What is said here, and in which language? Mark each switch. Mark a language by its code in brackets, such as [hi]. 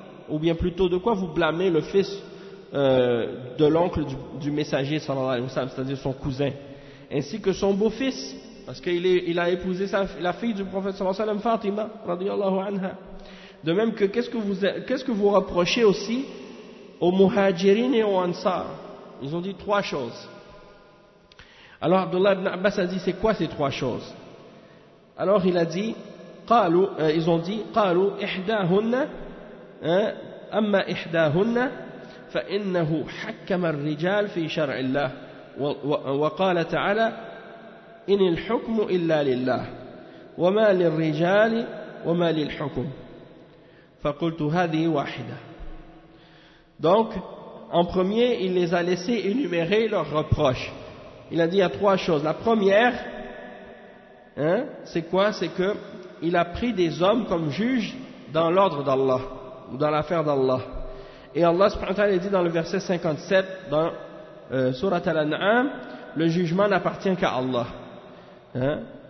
[fr] Ou bien plutôt, de quoi vous blâmez le fils de l'oncle du messager, sallallahu alayhi wa sallam, c'est-à-dire son cousin, ainsi que son beau-fils, parce qu'il a épousé la fille du prophète, sallallahu alayhi wa sallam, Fatima, radiyallahu anha. De même que, qu'est-ce que vous reprochez aussi aux muhajirin et aux ansar? Ils ont dit trois choses. Alors, Abdullah ibn Abbas a dit, c'est quoi ces trois choses? Alors, il a dit, ils ont dit, [ar] qalu ihdahunna, amma ihdahunna, فإنه حكم الرجال في شرع الله وقال تعالى إن الحكم إلا لله وما للرجال وما للحكم فقلت هذه واحدة. [fr] Donc en premier il les a laissé énumérer leurs reproches. Il a dit il y a trois choses. La première, hein, c'est quoi? C'est que il a pris des hommes comme juges dans l'ordre d'Allah ou dans l'affaire d'Allah. Et Allah subhanahu wa ta'ala dit dans le verset 57 dans Surat Al-An'am, le jugement n'appartient qu'à Allah. Hein?